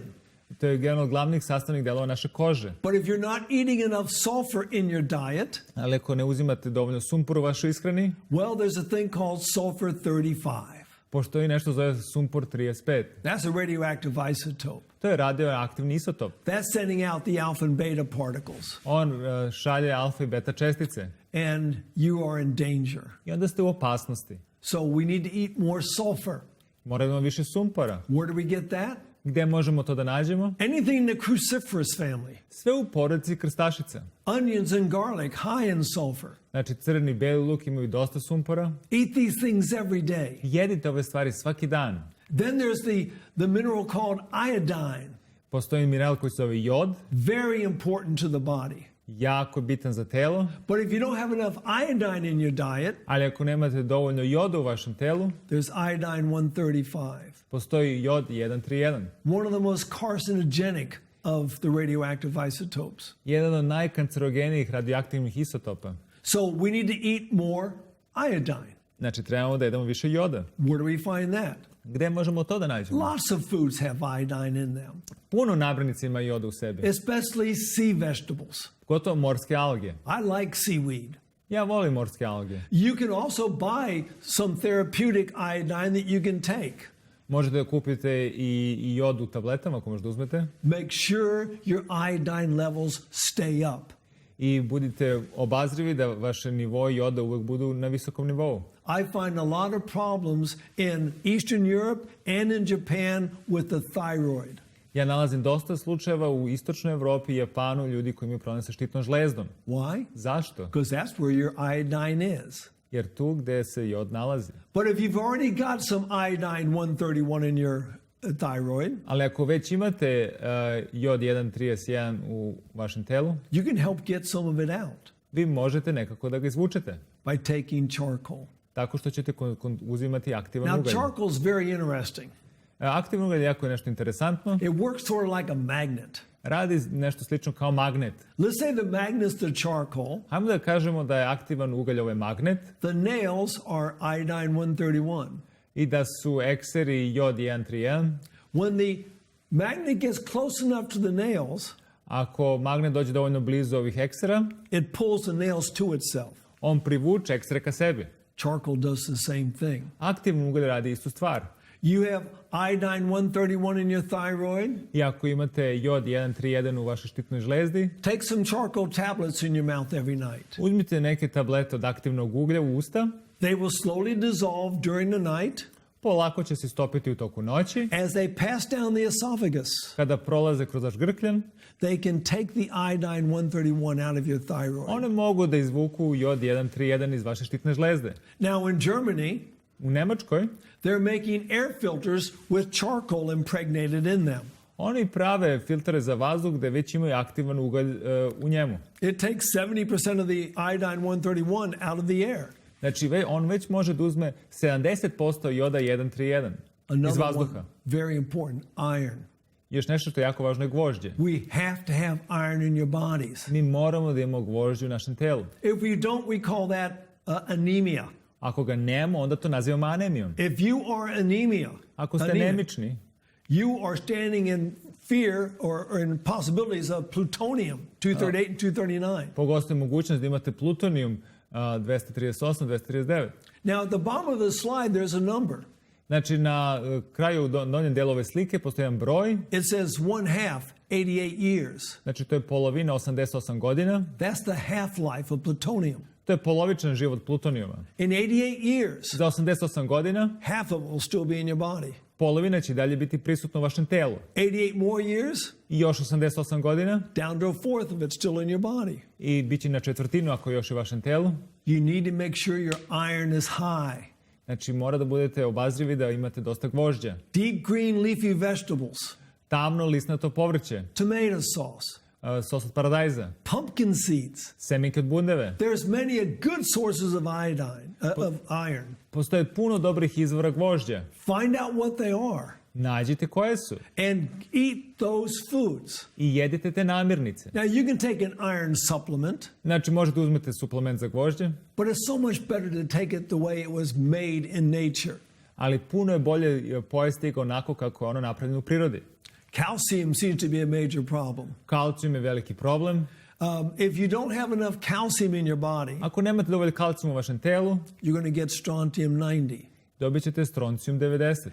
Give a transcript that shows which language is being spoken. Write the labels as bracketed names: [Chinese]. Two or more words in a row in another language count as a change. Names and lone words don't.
[Serbian] To je jedan od glavnih sastavnih delova naše kože. [English] But if you're not eating enough sulfur in your diet, [Serbian] Ali ako ne uzimate dovoljno sumpora u vašoj ishrani, [English] well, there's a thing called sulfur 35. [Serbian] postoji nešto zove sumpor 35. [English] That's a radioactive isotope. [Serbian] To je radioaktivni isotop. [English] That's sending out the alpha and beta particles. [Serbian] On šalje alfa i beta čestice. [English] And you are in danger. [Serbian] I onda ste u opasnosti. [English] So we need to eat more sulfur. [Serbian] Moramo više sumpora. [English] Where do we get that? [Serbian] Gde možemo to da nađemo? [English] Anything in the cruciferous family. [Serbian] Sve u porodici krstašica. [English] Onions and garlic, high in sulfur. [Serbian] Znači crni, beli luk imaju dosta sumpora. [English] Eat these things every day. [Serbian] Jedite ove stvari svaki dan. [English] Then there's the mineral called iodine. [Serbian] Postoji mineral koji se zove jod. [English] Very important to the body. [Serbian] Jako bitan za telo. [English] But if you don't have enough iodine in your diet, [Serbian] Ali ako nemate dovoljno joda u vašem telu, [English] there's iodine 135. [Serbian] postoji jod 131. [English] One of the most carcinogenic of the radioactive isotopes. [Serbian] Jedan od najkancerogenijih radioaktivnih isotopa. [English] So we need to eat more iodine. [Serbian] Znači, trebamo da jedemo više joda. [English] Where do we find that? [Serbian] Gde možemo to da nađemo? [English] Lots of foods have iodine in them, [Serbian] Puno namirnica ima joda u sebi. [English] especially sea vegetables. [Serbian] Gotovo morske alge. [English] I like seaweed. [Serbian] Ja volim morske alge. [English] You can also buy some therapeutic iodine that you can take. [Serbian] Možete da kupite i jod u tabletama ako možda uzmete. [English] Make sure your iodine levels stay up. [Serbian] I budite obazrivi da vaše nivo joda uvek budu na visokom nivou. [English] I find a lot of problems in Eastern Europe and in Japan with the thyroid. [Serbian] Ja nalazim dosta slučajeva u istočnoj Evropi i Japanu ljudi koji imaju problem sa štitnom žlezdom. [English] Why? [Serbian] Zašto? [English] Because that's where your iodine is. [Serbian] Jer tu gde se jod nalazi. [English] But if you've already got some iodine 131 in your thyroid, [Serbian] Ali ako već imate jod 131 u vašem telu, [English] you can help get some of it out [Serbian] vi možete nekako da ga izvučete. [English] by taking charcoal. [Serbian] Tako što ćete uzimati aktivan [English] Now, [Serbian] ugalj. [English] charcoal is very interesting. [Serbian] Aktivan ugalj jako je nešto interesantno. [English] It works sort of like a magnet. [Serbian] Radi nešto slično kao magnet. [English] Let's say the magnet's the charcoal. [Serbian] Hajmo da kažemo da je aktivan ugalj ovaj magnet [English] The nails are iodine 131. [Serbian] i da su ekseri jod 131. [English] When the magnet gets close enough to the nails, [Serbian] Ako magnet dođe dovoljno blizu ovih eksera, [English] it pulls the nails to itself. [Serbian] on privuče eksere ka sebi. [English] Charcoal does the same thing. [Serbian] Aktivan ugalj radi istu stvar. [English] You have iodine 131 in your thyroid, [Serbian] I ako imate jod 131 u vašoj štitnoj žlezdi, [English] take some charcoal tablets in your mouth every night. [Serbian] uzmite neke tablete od aktivnog uglja u usta, [English] They will slowly dissolve during the night [Serbian] polako će se stopiti u toku noći. [English] as they pass down the esophagus. [Serbian] Kada prolaze kroz vaš grkljan, [English] They can take the iodine 131 out of your thyroid. [Serbian] one mogu da izvuku jod 131 iz vaše štitne žlezde. [English] Now in Germany, [Serbian] U Nemačkoj [English] they're making air filters with charcoal impregnated in them. [Serbian] oni prave filtere za vazduh gde već imaju aktivan ugalj u njemu. [English] It takes 70% of the iodine 131 out of the air. [Serbian] Znači, on već može da uzme 70% joda 131 iz [English] Another [Serbian] vazduha. [English] one, very important, iron. [Serbian] Još nešto što je jako važno je gvožđe. [English] We have to have iron in your bodies. [Serbian] Mi moramo da imamo gvožđe u našem telu. [English] If we don't, we call that anemia. [Serbian] Ako ga nemamo, onda to nazivamo anemijom. [English] If you are [Serbian] Ako ste anemični, [English] you are standing in fear or in possibilities of plutonium 238 and 239. [Serbian] pogostoji mogućnost da imate plutonijum 238, 239. [English] Now, at the bottom of the slide, there's a number. [Serbian] Znači, na kraju donjem delu ove slike postoji jedan broj. [English] It says 1/2, 88 years. [Serbian] Znači, to je polovina 88 godina. [English] That's the half-life of plutonium. [Serbian] To je polovičan život plutonijuma. [English] In 88 years, [Serbian] Za 88 godina, [English] half of it will still be in your body. [Serbian] polovina će dalje biti prisutna u vašem telu. [English] 88 more years, [Serbian] I još 88 godina, [English] down to a fourth of it still in your body. [Serbian] i bit će na četvrtinu ako je još u vašem telu. [English] You need to make sure your iron is high. [Serbian] Znači, mora da budete obazrivi da imate dosta gvožđa. [English] Deep green leafy vegetables, [Serbian] Tamno lisnato povrće, [English] tomato sauce, [Serbian] sos od paradajza, [English] pumpkin seeds. [Serbian] semenke od bundeve. [English] There's many good sources of iodine, of iron. [Serbian] Postoje puno dobrih izvora gvožđa. [English] Find out what they are [Serbian] Nađite koje su [English] and eat those foods. [Serbian] i jedite te namirnice. [English] Now, you can take an iron supplement, [Serbian] Znači, možete uzmete suplement za gvožđe, [English] but it's so much better to take it the way it was made in nature. [Serbian] ali puno je bolje pojesti ga onako kako je ono napravljeno u prirodi. [English] Calcium seems to be a major problem. [Serbian] Kalcijum je veliki problem. [English] If you don't have enough calcium in your body, [Serbian] Ako nemate dovoljno kalcijuma u vašem telu, [English] you're going to get strontium 90. [Serbian] dobit ćete stroncijum 90.